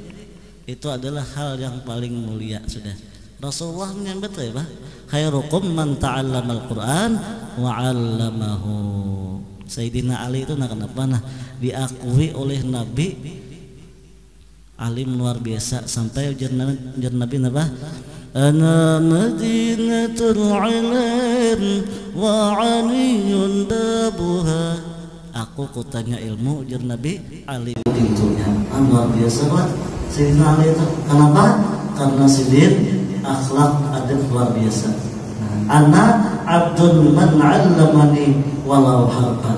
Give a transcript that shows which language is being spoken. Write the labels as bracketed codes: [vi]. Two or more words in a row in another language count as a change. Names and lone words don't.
[bjn] Itu adalah hal yang paling mulia sudah. Rasulullah menyambut ya Pak. [ar] خيركم من تعلم القرآن وعلمه. [bjn] Sayyidina Ali itu kenapa diakui oleh Nabi alim luar biasa sampai ujar Nabi apa? [ar] أنا مدينة العلم وعلي بابها. [bjn] Aku kotanya ilmu, ujar Nabi, Ali pintunya. Luar biasa Pak Sayyidina Ali itu. Kenapa? Karena sidin akhlak adab luar biasa. [ar] أنا عبد من علمني ولو حرفا.